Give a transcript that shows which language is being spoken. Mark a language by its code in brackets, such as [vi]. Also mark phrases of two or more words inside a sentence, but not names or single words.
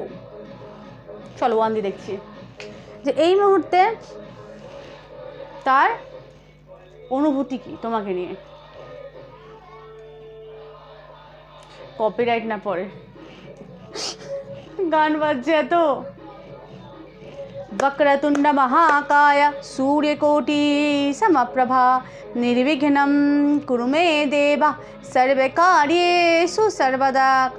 [bn] চলো 1 দিয়ে দেখছি যে এই মুহূর্তে তার অনুভূতি কি তোমাকে নিয়ে। কপিরাইট না পড়ে, গান বাজছে এত। [sa] वक्रतुंड महाकाय सूर्यकोटि समप्रभा निर्विघ्नं कुरु मे देव सर्वकार्येषु सर्वदा।